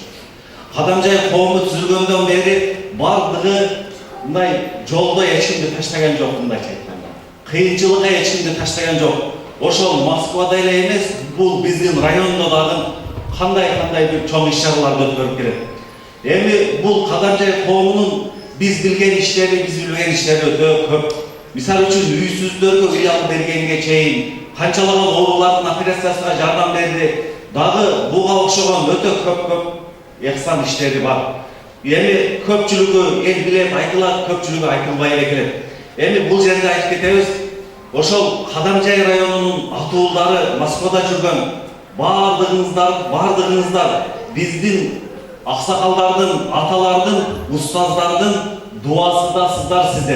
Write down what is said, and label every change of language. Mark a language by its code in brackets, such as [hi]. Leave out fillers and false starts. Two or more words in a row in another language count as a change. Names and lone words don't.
[ky] Кадамжай коому түзүлгөндөн бери бардыгы мындай жолдо эч кимди таштаган жок, мындайча айтканда. Кыйынчылыкка эч кимди таштаган жок. Ошол Москвада эле эмес, бул биздин райондо дагы кандай бир чоң иш-чараларды өткөрүп келет. Бул Кадамжай коомунун биз билген иштери, биз билген иштери өтө көп. Мисал үчүн үйсүздөргө үй алып бергенге чейин, канчалаган оорулардын операциясына жардам берди. Дагы буга окшогон өтө көп эхсан иштери бар. Көпчүлүгү эл билет, айтылат, көпчүлүгү айтылбай эле келет. Бул жерде айтып кетебиз. Ошол Кадамжай районунун атуулдары Москвада жүргөн бардыгыңыздар биздин аксакалдардын, аталардын, устаздардын дуасы да сиздер.